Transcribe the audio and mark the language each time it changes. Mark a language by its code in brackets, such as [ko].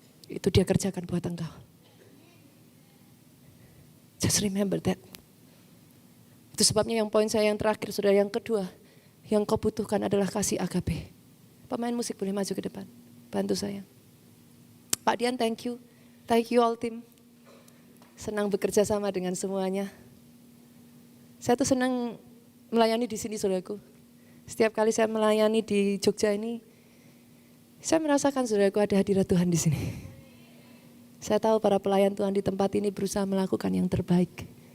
[id] Itu dia kerjakan buat engkau. [en] Just remember that. [id] Itu sebabnya yang poin saya yang terakhir, saudara, yang kedua, yang kau butuhkan adalah kasih agape. Pemain musik boleh maju ke depan, bantu saya. [en] Pak Dian, thank you all team. [id] Senang bekerja sama dengan semuanya. Saya tuh senang melayani di sini, saudaraku. Setiap kali saya melayani di Jogja ini, saya merasakan, saudaraku, ada hadirat Tuhan di sini. Saya tahu para pelayan Tuhan di tempat ini berusaha melakukan yang terbaik.